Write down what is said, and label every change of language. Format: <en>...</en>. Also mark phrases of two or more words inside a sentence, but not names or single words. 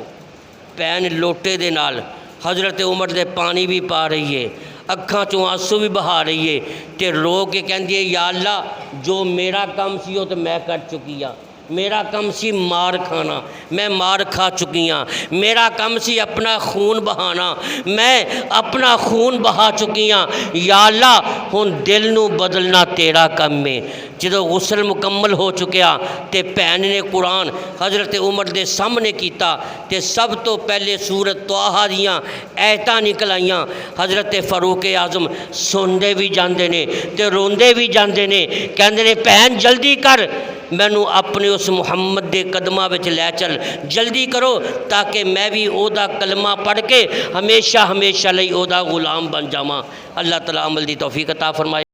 <pa>پہن لوٹے دے نال حضرت عمر دے پانی بھی پا رہی ہے، اکھاں چوں آنسو بھی بہا رہی ہے، تے رو کے کہندی ہے یا اللہ جو میرا کام سی وہ تو میں کر چکی ہاں، میرا کام سی مار کھانا، میں مار کھا چکی ہاں، میرا کام سی اپنا خون بہانا، میں اپنا خون بہا چکی ہاں، یا اللہ ہن دل نو بدلنا تیرا کم ہے۔ جدو غسل مکمل ہو چکیا تے بہن نے قرآن حضرت عمر دے سامنے کیتا تے سب تو پہلے سورت طٰہٰ دیاں ایتاں نکل آئیاں۔ حضرت فاروق اعظم سوندے بھی جاندے نے تے روندے بھی جاندے نے، کہندے نے بہن جلدی کر، مینوں اپنے اس محمد دے قدماں وچ لے چل، جلدی کرو تاکہ میں بھی او دا کلمہ پڑھ کے ہمیشہ ہمیشہ لئی او دا غلام بن جاواں۔ اللہ تعالیٰ عمل دی توفیق عطا فرمائے۔</pa>